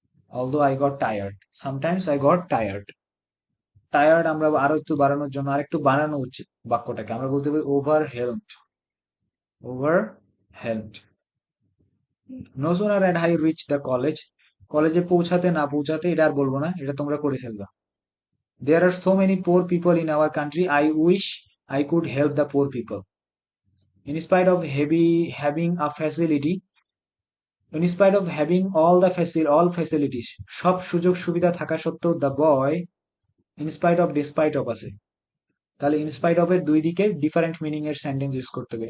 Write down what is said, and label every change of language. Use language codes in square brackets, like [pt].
[en] although I got tired, sometimes I got tired. [bn] Tired আমরা আরো একটু বাড়ানোর জন্য আরেকটু বানানো উচিত বাক্যটাকে, আমরা বলতে পারি [en] overwhelmed, overwhelmed. No sooner had I reached the college, [bn] কলেজে পৌঁছাতে না পৌঁছাতে, এটা আর বলবো না, এটা তোমরা করে ফেলবা। [en] There are so many poor people in our country, I wish I could help the poor people. In spite of having a facility, in spite of having all facilities, [bn] সব সুযোগ সুবিধা থাকা সত্ত্বেও, [en] the boy, in spite of despite of [bn] আছে, তাহলে [en] in spite of [bn] এর দুই দিকে ডিফারেন্ট মিনিং এর সেন্টেন্স ইউজ করতে হবে।